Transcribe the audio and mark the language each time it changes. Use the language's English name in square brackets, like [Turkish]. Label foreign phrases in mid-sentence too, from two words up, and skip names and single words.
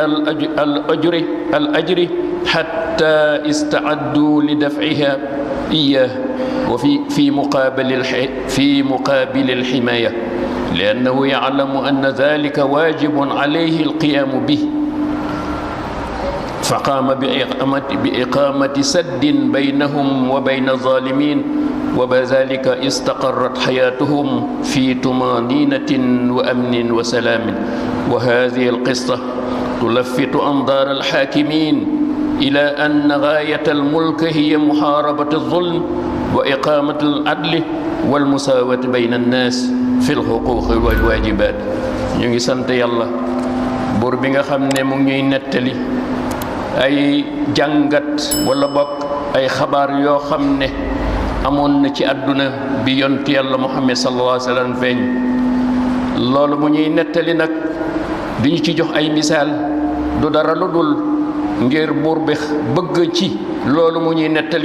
[Arabic] الأجر حتى استعدوا لدفعها إياه في مقابل الحماية، لأنه يعلم أن ذلك واجب عليه القيام به، فقام بإقامة سد بينهم وبين الظالمين، وبذلك استقرت حياتهم في طمأنينة وأمن وسلام. وهذه القصة تلفت أنظار الحاكمين إلى أن غاية الملك هي محاربة الظلم وإقامة العدل والمساواة بين الناس في الحقوق والواجبات. [Wolof] ñu ngi sant yàlla buur bi nga xam ne mu ngi nettali ay jàngat wala bokk ay xabaar yoo xam ne amoon na ci àdduna bi yonent yàlla Muhammad [Arabic] صلى الله عليه وسلم [Wolof] feeñ. loolu mu ñuy nettali nag di ñu ci jox ay misaal du dara lu dul ngir buur bi bëgg ci loolu mu ñuy nettali.